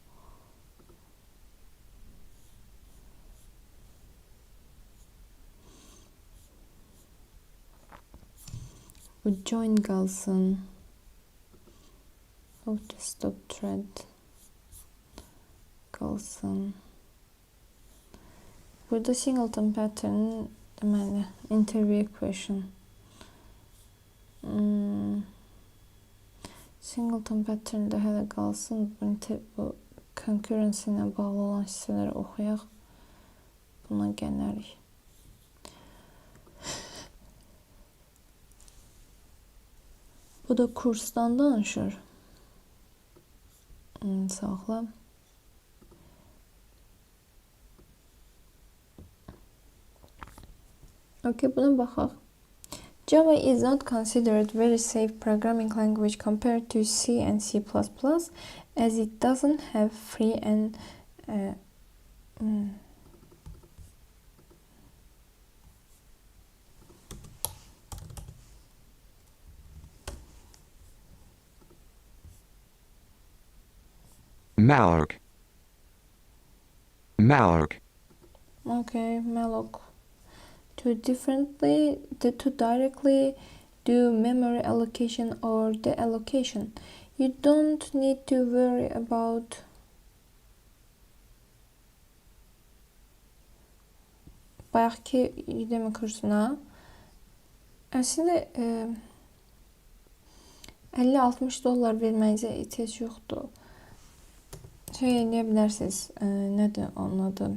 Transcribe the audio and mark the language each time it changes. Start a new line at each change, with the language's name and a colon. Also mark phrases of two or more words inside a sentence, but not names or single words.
Azerbaijani: Bu join qalsın.
English: Stop thread
Azerbaijani: qalsın. Burada
English: singleton pattern
Azerbaijani: deməli,
English: interview question. Singleton pattern'da
Azerbaijani: hələ qalsın. Bu concurrency ilə bağlı olan hissələri oxuyaq. Buna gələrik. Bu da kursdan danışır. Saxla. Okay, buna baxaq.
English: Java is not considered very safe programming language compared to C and C++, as it doesn't have free and malloc. Okay, malloc. To directly do memory allocation or deallocation. You don't need to worry about
Azerbaijani: bayaqki Udemy kursuna. Əslində $50-60 verməyinizə ehtiyac yoxdur. Eləyə bilərsiniz, nədir onun adı?